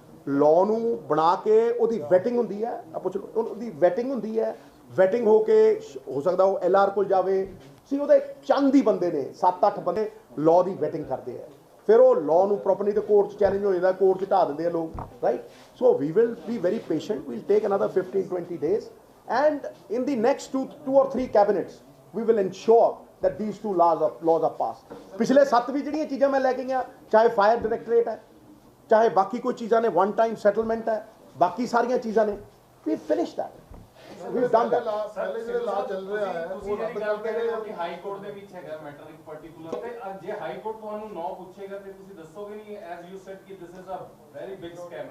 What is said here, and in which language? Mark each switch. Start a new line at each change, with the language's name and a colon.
Punjabi: Law ਨੂੰ ਬਣਾ ਕੇ ਉਹਦੀ ਵੈਟਿੰਗ ਹੁੰਦੀ ਹੈ, ਪੁੱਛ ਲਓ ਉਹਦੀ ਵੈਟਿੰਗ ਹੁੰਦੀ ਹੈ। ਵੈਟਿੰਗ ਹੋ ਕੇ ਹੋ ਸਕਦਾ ਉਹ LR ਕੋਲ ਜਾਵੇ ਸੀ, ਉਹਦੇ ਚੰਦ ਹੀ ਬੰਦੇ ਨੇ 7-8 ਬੰਦੇ ਲਾਅ ਦੀ ਵੈਟਿੰਗ ਕਰਦੇ ਆ, ਫਿਰ ਉਹ ਲਾਅ ਨੂੰ ਪ੍ਰੋਪਰਲੀ ਤੇ ਕੋਰਟ 'ਚ ਚੈਲੰਜ ਹੋ ਜਾਂਦਾ, ਕੋਰਟ 'ਚ ਢਾ ਦਿੰਦੇ ਆ ਲੋਕ, right.
English: So we will be very patient, we'll take another 15-20 days and in the next two or three cabinets we will ensure that these two laws are passed.
Punjabi: ਪਿਛਲੇ 7 ਵੀ ਜਿਹੜੀਆਂ ਚੀਜ਼ਾਂ ਮੈਂ ਲੈ ਕੇ ਗਿਆ, ਚਾਹੇ ਫਾਇਰ ਡਾਇਰੈਕਟੋਰੇਟ ਹੈ, ਚਾਹੇ ਬਾਕੀ ਕੋਈ ਚੀਜ਼ਾਂ ਨੇ, ਵਨ ਟਾਈਮ ਸੈਟਲਮੈਂਟ ਹੈ, ਬਾਕੀ ਸਾਰੀਆਂ ਚੀਜ਼ਾਂ ਨੇ,
English: We finish that, we done that.
Punjabi: ਪਹਿਲੇ ਜਿਹੜੇ ਲਾਅ ਚੱਲ ਰਿਹਾ ਹੈ ਤੁਸੀਂ ਜਿਹੜੀ ਗੱਲ ਕਰ ਰਹੇ ਹੋ ਕਿ ਹਾਈ ਕੋਰਟ ਦੇ ਵਿੱਚ ਹੈਗਾ ਮੈਟਰ ਇਨ ਪਾਰਟਿਕੂਲਰ, ਤੇ ਜੇ ਹਾਈ ਕੋਰਟ ਤੁਹਾਨੂੰ ਨੋ ਪੁੱਛੇਗਾ ਤੇ ਤੁਸੀਂ ਦੱਸੋਗੇ ਨਹੀਂ
English: As you said ਕਿ this is a very big scam?